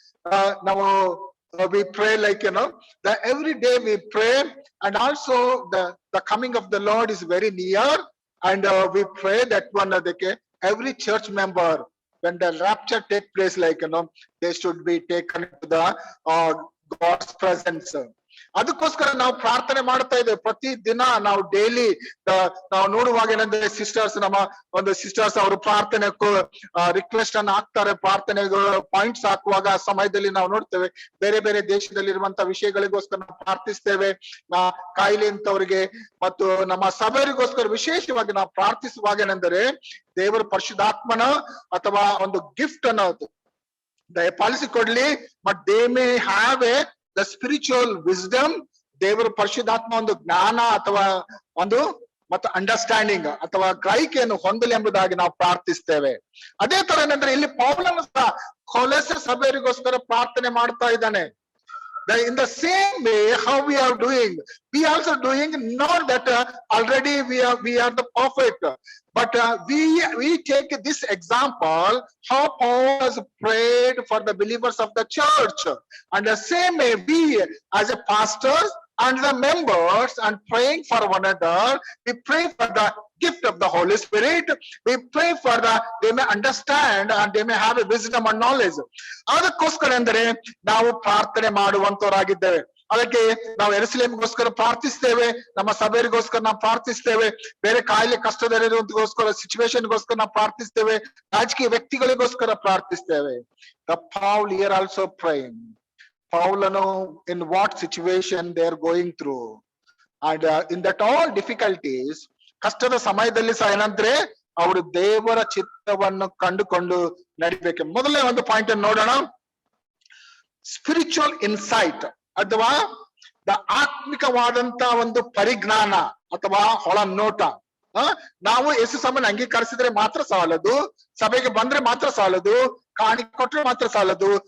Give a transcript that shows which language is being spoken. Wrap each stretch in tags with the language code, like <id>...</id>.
<en>Now we pray that every day we pray, and also the coming of the Lord is very near, and we pray that every church member, when the rapture take place, they should be taken to the God's presence.</en> <kn>ಅದಕ್ಕೋಸ್ಕರ ನಾವು ಪ್ರಾರ್ಥನೆ ಮಾಡ್ತಾ ಇದ್ದೇವೆ. ಪ್ರತಿ ದಿನ ನಾವು daily ನಾವು ನೋಡುವಾಗ ಏನಂದ್ರೆ, ಸಿಸ್ಟರ್ಸ್, ನಮ್ಮ ಒಂದು ಸಿಸ್ಟರ್ಸ್ ಅವರು ಪ್ರಾರ್ಥನೆ ರಿಕ್ವೆಸ್ಟ್ ಅನ್ನು ಹಾಕ್ತಾರೆ, ಪ್ರಾರ್ಥನೆ ಪಾಯಿಂಟ್ಸ್ ಹಾಕುವಾಗ ಆ ಸಮಯದಲ್ಲಿ ನಾವು ನೋಡ್ತೇವೆ ಬೇರೆ ಬೇರೆ ದೇಶದಲ್ಲಿರುವಂತ ವಿಷಯಗಳಿಗೋಸ್ಕರ ನಾವು ಪ್ರಾರ್ಥಿಸ್ತೇವೆ. ಕಾಯಿಲೆ ಅಂತವರಿಗೆ ಮತ್ತು ನಮ್ಮ ಸಭೆಯವರಿಗೋಸ್ಕರ ವಿಶೇಷವಾಗಿ ನಾವು ಪ್ರಾರ್ಥಿಸುವಾಗ ಏನೆಂದರೆ, ದೇವರ ಪರಿಶುದ್ಧಾತ್ಮನ ಅಥವಾ ಒಂದು ಗಿಫ್ಟ್ ಅನ್ನೋದು ದಯಪಾಲಿಸಿಕೊಡ್ಲಿ,</kn> <en>but they may have the spiritual wisdom,</en> <kn>ದೇವರ ಪರಿಶುದ್ಧಾತ್ಮ ಒಂದು ಜ್ಞಾನ ಅಥವಾ ಒಂದು ಮತ್ತು ಅಂಡರ್ಸ್ಟ್ಯಾಂಡಿಂಗ್ ಅಥವಾ ಗ್ರಹಿಕೆಯನ್ನು ಹೊಂದಲಿ ಎಂಬುದಾಗಿ ನಾವು ಪ್ರಾರ್ಥಿಸ್ತೇವೆ. ಅದೇ ತರ ಏನಂದ್ರೆ, ಇಲ್ಲಿ ಪೌಲನು ಸಹ ಕೊಲೊಸೆ ಸಭೆಯವರಿಗೋಸ್ಕರ ಪ್ರಾರ್ಥನೆ ಮಾಡ್ತಾ ಇದ್ದಾನೆ.</kn> <en>In the same way, how we are doing, we also doing, not that already we are the perfect, but we take this example how Paul has prayed for the believers of the church, and the same way we as a pastors and the members and praying for one another, we pray for the gift of the Holy Spirit, we pray for they may understand and they may have a wisdom and knowledge.</en> <kn>ಅದಕ್ಕೋಸ್ಕರ ಅಂದರೆ ನಾವು ಪ್ರಾರ್ಥನೆ ಮಾಡುವಂತವರಾಗಿದ್ದೇವೆ. ಅದಕ್ಕೆ ನಾವು ಯೆರೂಸಲೇಮಿಗೋಸ್ಕರ ಪ್ರಾರ್ಥಿಸ್ತೇವೆ, ನಮ್ಮ ಸಭೆಯವರಿಗೋಸ್ಕರ ನಾವು ಪ್ರಾರ್ಥಿಸ್ತೇವೆ, ಬೇರೆ ಕಾಯಿಲೆ ಕಷ್ಟದಲ್ಲಿರುವಂತಗೋಸ್ಕರ ಸಿಚುವೇಶನ್ಗೋಸ್ಕರ ನಾವು ಪ್ರಾರ್ಥಿಸ್ತೇವೆ, ರಾಜಕೀಯ ವ್ಯಕ್ತಿಗಳಿಗೋಸ್ಕರ ಪ್ರಾರ್ಥಿಸ್ತೇವೆ.</kn> <en>The Paul here also praying. Paulano, in what situation they are going through, and in that all difficulties,</en> <kn>ಕಷ್ಟದ ಸಮಯದಲ್ಲಿ ಸಹ ಏನಂದ್ರೆ ಅವರು ದೇವರ ಚಿತ್ತವನ್ನು ಕಂಡುಕೊಂಡು ನಡಿಬೇಕು. ಮೊದಲನೇ ಒಂದು ಪಾಯಿಂಟ್ ಅನ್ನು ನೋಡೋಣ,</kn> <en>spiritual insight</en> <kn>ಅಥವಾ ಆತ್ಮಿಕವಾದಂತ ಒಂದು ಪರಿಜ್ಞಾನ ಅಥವಾ ಒಳನೋಟ. ನಾವು ಯೇಸು ಸ್ವಾಮಿನ ಅಂಗೀಕರಿಸಿದ್ರೆ ಮಾತ್ರ ಸಾಲದು, ಸಭೆಗೆ ಬಂದ್ರೆ ಮಾತ್ರ ಸಾಲದು, ಕಾಣಿಕೆ ಕೊಟ್ರೆ ಮಾತ್ರ ಸಾಲದು.</kn>